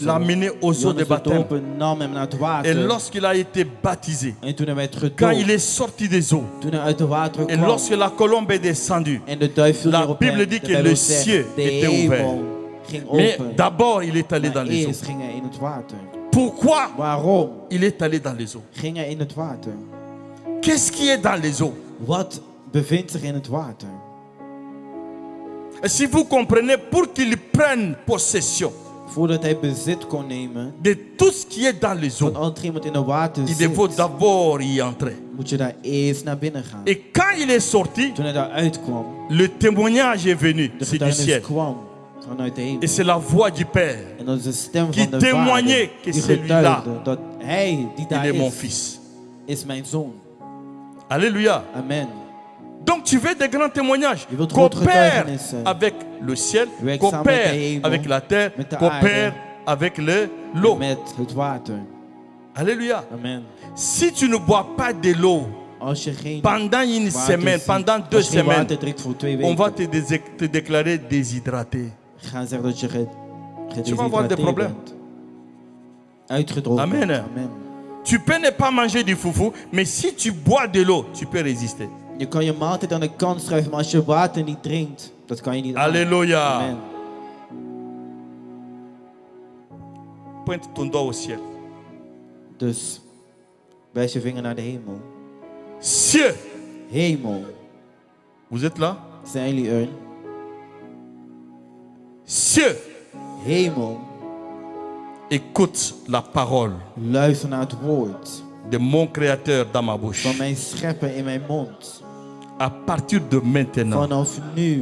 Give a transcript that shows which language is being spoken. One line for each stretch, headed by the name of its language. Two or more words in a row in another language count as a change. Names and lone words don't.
French: l'a mené aux eaux de
Dutch: Johannes de
French: baptême.
Dutch: doper nam hem naar het
French: Et
Dutch: water.
French: lorsqu'il a été baptisé,
Dutch: En toen hij werd
French: quand il
Dutch: gedoopt,
French: est sorti des eaux,
Dutch: toen hij uit de water
French: et
Dutch: kwam,
French: lorsque la colombe est descendue,
Dutch: en de duif viel
French: la
Dutch: neer op
French: Bible
Dutch: hem,
French: dit
Dutch: de
French: que
Dutch: Bijbel
French: le
Dutch: zegt,
French: ciel
Dutch: de
French: était
Dutch: hemel
French: ouvert.
Dutch: ging
French: Mais
Dutch: open.
French: d'abord, il est allé dans
Dutch: Maar
French: les eaux.
Dutch: eerst ging hij in het water.
French: Pourquoi
Dutch: Waarom
French: il est allé dans les eaux?
Dutch: ging hij in het water?
French: Qu'est-ce qui est dans les eaux?
Dutch: Wat bevindt zich in het water?
French: Et si vous comprenez, pour qu'il prenne possession
Dutch: Voordat hij bezit kon nemen
French: de tout ce qui est dans les eaux,
Dutch: van al hetgeen wat in de water
French: il faut
Dutch: zit,
French: d'abord y entrer.
Dutch: moet je daar eerst naar binnen gaan.
French: Et quand il est sorti,
Dutch: Toen hij daaruit kwam,
French: le témoignage est venu,
Dutch: de
French: c'est du ciel.
Dutch: getuigenis kwam vanuit de hemel.
French: Et c'est la voix du Père.
Dutch: En dat is de stem
French: qui
Dutch: van de
French: témoignait
Dutch: Vader
French: que
Dutch: die
French: celui-là,
Dutch: getuigde dat hij die
French: Il
Dutch: daar
French: est mon
Dutch: is,
French: fils.
Dutch: is mijn zoon.
French: Alléluia.
Dutch: Amen.
French: Donc tu veux des grands témoignages.
Dutch: Je wilt grote
French: Coopère
Dutch: getuigenissen.
French: avec le ciel,
Dutch: Werk samen met de
French: coopère
Dutch: hemel,
French: avec la terre,
Dutch: met de
French: coopère
Dutch: aarde.
French: avec l'eau.
Dutch: Met het water.
French: Alléluia.
Dutch: Amen.
French: Si tu ne bois pas de l'eau
Dutch: Als je geen
French: pendant une
Dutch: water
French: semaine,
Dutch: ziet,
French: pendant
Dutch: als
French: 2
Dutch: je geen
French: semaines,
Dutch: water drinkt voor 2
French: on va
Dutch: weken,
French: te déclarer déshydraté.
Dutch: gaan zeggen dat je
French: Tu vas avoir des
Dutch: gedehydrateerd
French: problèmes.
Dutch: bent. Uitgedroogd.
French: Amen.
Dutch: bent. Amen.
French: Tu peux ne pas manger du foufou, mais si tu bois de l'eau, tu peux résister.
Dutch: Je kan je maaltijd aan de kant schuiven, maar als je water niet drinkt, dat kan je niet aan.
French: Alléluia.
Dutch: Amen.
French: Pointe ton doigt au ciel.
Dutch: Dus wijs je vinger naar de hemel.
French: Ciel,
Dutch: Hemel,
French: vous êtes là?
Dutch: zijn jullie er?
French: Ciel,
Dutch: Hemel,
French: écoute la parole
Dutch: luister naar het woord
French: de mon Créateur dans ma bouche.
Dutch: van mijn schepper in mijn mond.
French: À partir de maintenant,
Dutch: Vanaf nu